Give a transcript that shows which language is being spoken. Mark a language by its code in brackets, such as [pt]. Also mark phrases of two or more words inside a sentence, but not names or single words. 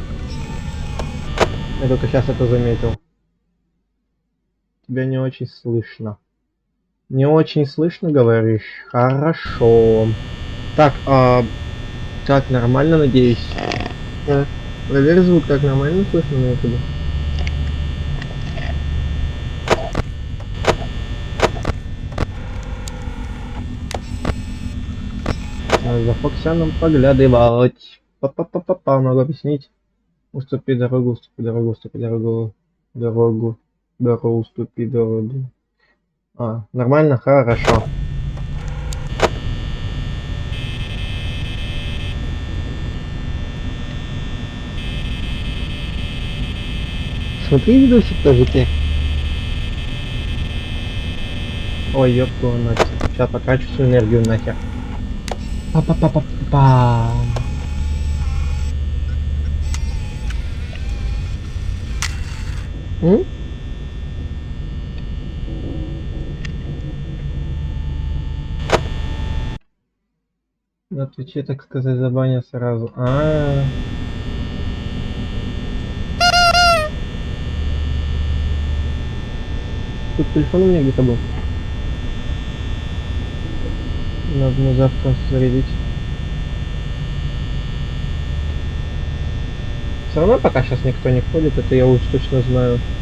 [ru] Я только сейчас это заметил. Тебя не очень слышно. Не очень слышно, говоришь? Хорошо. Так, так, нормально, надеюсь. Проверь звук, так нормально слышно на ютубе? За Фоксяном поглядывать. Па-па-па-па-па, могу объяснить. Уступи дорогу, уступи дорогу, уступи дорогу. Дорогу. Дорогу, уступи дорогу. А, нормально? Хорошо. Смотри видосик тоже ты. Ой, ёбку, сейчас потрачу всю энергию нахер. Па-па-па-па-па. М? На Твиче, так сказать, забанят сразу. Тут телефон у меня где-то был. Надо на завтра зарядить. Все равно пока сейчас никто не ходит, это я уж точно знаю.